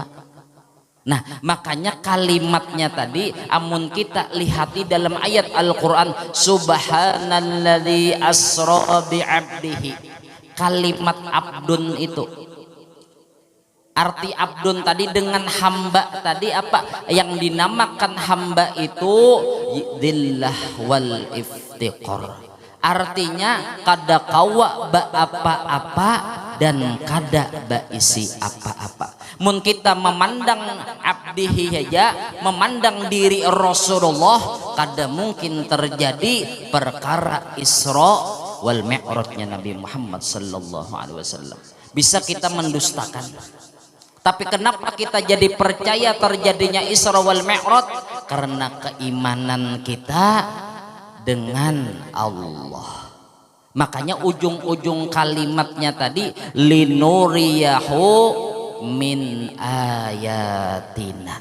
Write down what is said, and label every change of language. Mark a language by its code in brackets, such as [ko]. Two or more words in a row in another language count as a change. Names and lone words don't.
[bjn] Nah, makanya kalimatnya tadi amun kita lihati dalam ayat Al-Qur'an, [ar] subhanalladzi asra bi'abdihi. [bjn] Kalimat abdun itu, arti abdun tadi dengan hamba tadi apa? Yang dinamakan hamba itu [ar] dzillah wal iftiqar. [bjn] Artinya kada kawa ba apa-apa dan kada ba isi apa-apa. Mun kita memandang abdihi saja, memandang diri Rasulullah, kada mungkin terjadi perkara Isra wal Mi'rajnya Nabi Muhammad [ar] sallallahu alaihi wasallam. [bjn] Bisa kita mendustakan. Tapi kenapa kita jadi percaya terjadinya Isra wal Mi'raj? Karena keimanan kita dengan Allah. Makanya ujung-ujung kalimatnya tadi [ar] linuriyahu min ayatina.